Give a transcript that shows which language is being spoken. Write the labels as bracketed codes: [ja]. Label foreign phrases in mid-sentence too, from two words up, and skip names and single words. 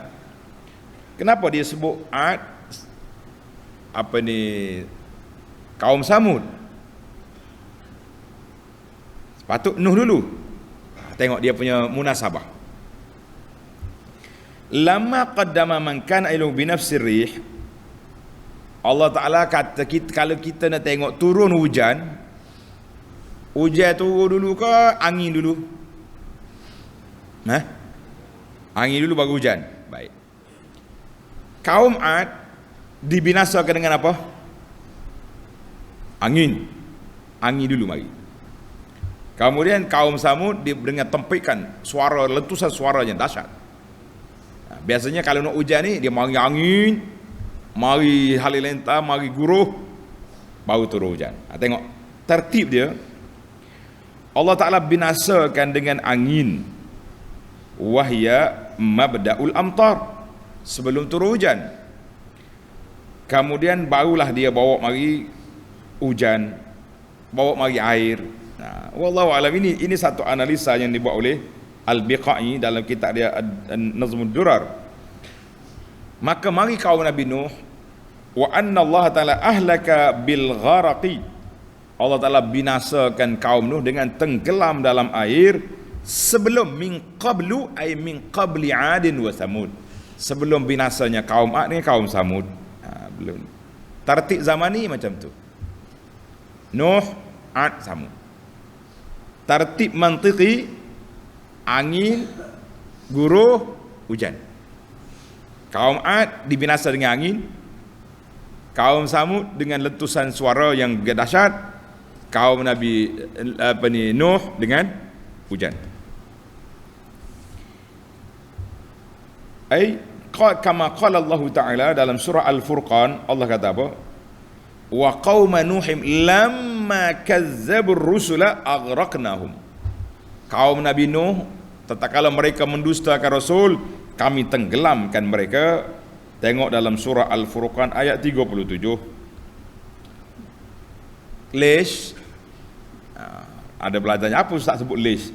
[ms] Kenapa dia sebut Ad, kaum Samud? Patut Nuh dulu. Tengok dia punya munasabah. [ar] لما قدم من كان إهلاكه بنفس الريح. الله تعالى [ms] kata kita, kalau kita nak tengok turun hujan turun dulu ke angin dulu? Angin dulu baru hujan. Baik. Kaum Ad dibinasakan dengan apa? Angin dulu mari. Kemudian kaum Samud dengan tempikan suara, letusan suara yang dahsyat. Biasanya kalau nak hujan ni, dia mari angin, mari halilintar, mari guruh, baru turun hujan. Tengok tertib dia. [ar] الله تعالى [ms] binasakan dengan angin. [ar] وهي مبدأ الأمطار, [ms] sebelum turun hujan. Kemudian barulah dia bawa mari hujan, bawa mari air. [ar] والله أعلم, [ms] ini satu analisa yang dibuat oleh Al-Biqai dalam kitab dia Nazmud Durar. Maka mari kaum Nabi Nuh, [ar] وأن الله تعالى أهلك بالغرق, الله تعالى [ms] binasakan kaum Nuh dengan tenggelam dalam air sebelum [ar] من قبل أي من قبل عاد وثمود, [ms] sebelum binasanya kaum Ad dengan kaum Samud. Belum. Tertib zaman ni macam tu. Nuh, Ad, Samud. Tertib mantiqi, angin, guruh, hujan. Kaum Ad dibinasa dengan angin, kaum Samud dengan letusan suara yang dahsyat, kaum Nabi Nuh dengan hujan. [ar] كما قال الله تعالى [ms] dalam surah Al-Furqan, Allah kata apa? [ar] وقوم نوح لما كذبوا الرسل أغرقناهم. [ms] Kaum Nabi Nuh, tatkala mereka mendustakan Rasul, kami tenggelamkan mereka. Tengok dalam surah Al-Furqan ayat 37. Lish, ada belajarnya. Apa Ustaz sebut lish?